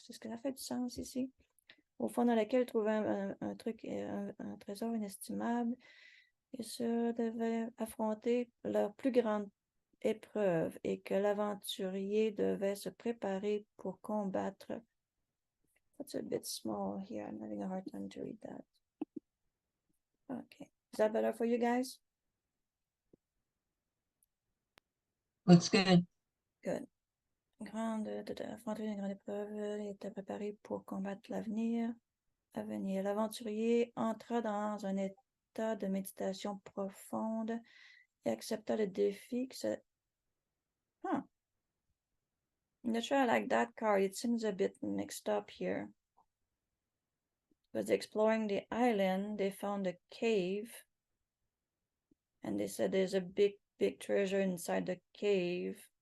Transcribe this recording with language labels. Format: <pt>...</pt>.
<fr>C'est ce que ça fait du sens ici. Au fond de laquelle il trouvait un trésor inestimable. Ils se devaient affronter leur plus grande épreuve et que l'aventurier devait se préparer pour combattre.</fr> <en>That's a bit small here. I'm having a hard time to read that. Okay. Is that better for you guys? Looks good. Good.</en> <fr>Affronter une grande épreuve, il était préparé pour combattre l'avenir. L'aventurier entra dans un état de méditation profonde et accepta le défi que se...</fr> <en>I'm not sure I like that card. It seems a bit mixed up here. Because exploring the island, they found a cave. And they said there's a big treasure inside the cave.</en>